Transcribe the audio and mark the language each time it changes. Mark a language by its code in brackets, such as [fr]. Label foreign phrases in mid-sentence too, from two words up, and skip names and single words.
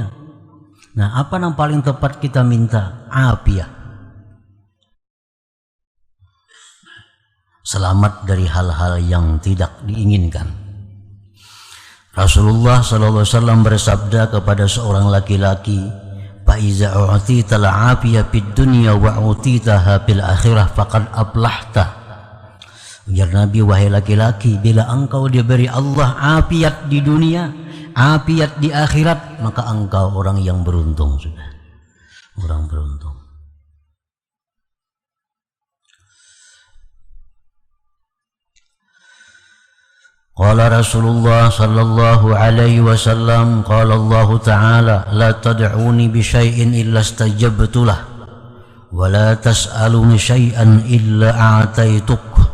[id] Nah, apa yang paling tepat kita minta? Afiat. Selamat dari hal-hal yang tidak diinginkan. Rasulullah SAW bersabda kepada seorang laki-laki, [ar] "فإذا أعطيت العافية في الدنيا وأعطيتها في الآخرة فقد أفلحت." [id] Ujar Nabi, wahai laki-laki, bila engkau diberi Allah afiat di dunia, afiat di akhirat, maka engkau orang yang beruntung sudah. Orang beruntung. [ar] قال رسول الله صلى الله عليه وسلم، قال الله تعالى، لا تدعوني بشيء إلا استجبت له، ولا تسألوني شيئا إلا أعطيتك.